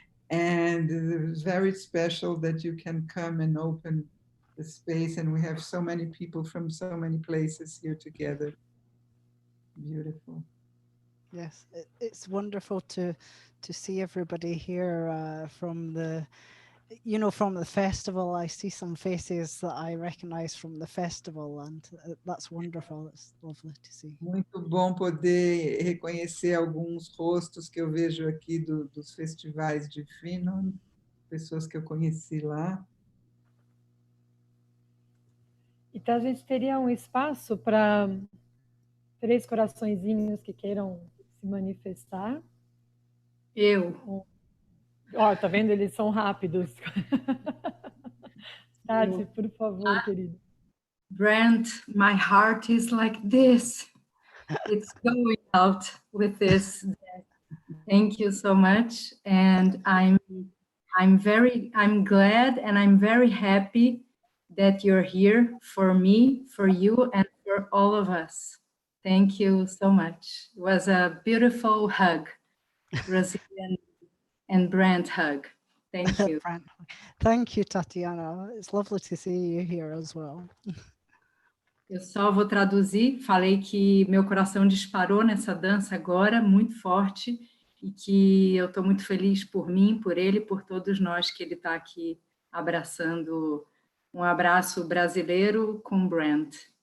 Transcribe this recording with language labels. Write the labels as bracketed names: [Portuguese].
[English] And it's very special that you can come and open the space, and we have so many people from so many places here together. Beautiful. Yes, it's wonderful to see everybody here from the, you know, from the festival. I see some faces that I recognize from the festival, and that's wonderful. It's lovely to see. [Portuguese] Muito bom poder reconhecer alguns rostos que eu vejo aqui dos festivais de Finland, pessoas que eu conheci lá. Então, a gente teria um espaço para 3 coraçõezinhos que queiram se manifestar. Eu. Ó, tá vendo? Eles são rápidos. Tati, por favor, querido. [English] Brant, my heart is like this. It's going out with this. Thank you so much. And I'm glad and I'm very happy that you're here for me, for you, and for all of us. Thank you so much. It was a beautiful hug, Brazilian and Brant hug. Thank you. Thank you, Tatiana. It's lovely to see you here as well. [Portuguese] Eu só vou traduzir. Falei que meu coração disparou nessa dança agora, muito forte, e que eu estou muito feliz por mim, por ele, por todos nós que ele está aqui abraçando. Um abraço brasileiro com Brant.